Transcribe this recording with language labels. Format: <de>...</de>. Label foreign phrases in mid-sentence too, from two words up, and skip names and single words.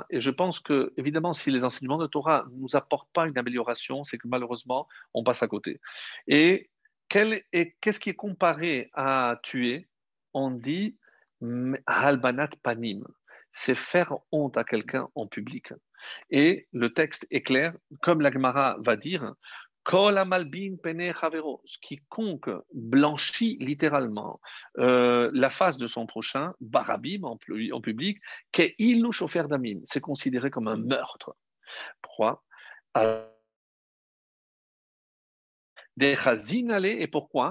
<fr>Et je pense que, évidemment, si les enseignements de Torah ne nous apportent pas une amélioration, c'est que malheureusement, on passe à côté. Et qu'est-ce qui est comparé à tuer? On dit</fr> <he>הלבנת פנים.</he> <fr>C'est faire honte à quelqu'un en public. Et le texte est clair, comme la Gemara va dire,</fr> <he>כל המלבין פני חברו,</he> <fr>quiconque blanchit littéralement la face de son prochain, barabim en public, que</fr> <he>אילו שופך דמים,</he> <fr>c'est considéré comme un meurtre. Pourquoi? Des chazinale, et pourquoi?</fr>